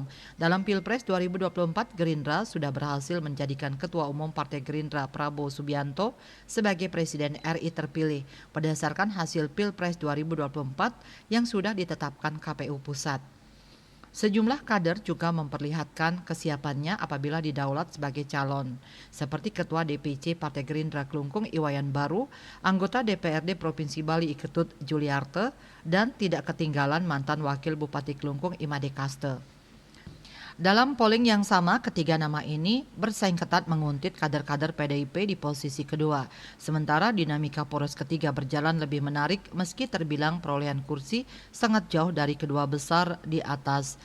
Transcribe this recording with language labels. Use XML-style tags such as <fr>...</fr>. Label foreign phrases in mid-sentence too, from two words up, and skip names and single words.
<id>Dalam Pilpres 2024, Gerindra sudah berhasil menjadikan Ketua Umum Partai Gerindra Prabowo Subianto sebagai Presiden RI terpilih berdasarkan hasil Pilpres 2024 yang sudah ditetapkan KPU Pusat. Sejumlah kader juga memperlihatkan kesiapannya apabila didaulat sebagai calon, seperti Ketua DPC Partai Gerindra Klungkung Iwayan Baru, anggota DPRD Provinsi Bali Iketut Juliarte, dan tidak ketinggalan mantan Wakil Bupati Klungkung Imade Kaste. Dalam polling yang sama, ketiga nama ini bersaing ketat menguntit kader-kader PDIP di posisi kedua. Sementara dinamika poros ketiga berjalan lebih menarik meski terbilang perolehan kursi sangat jauh dari kedua besar di atas.</id>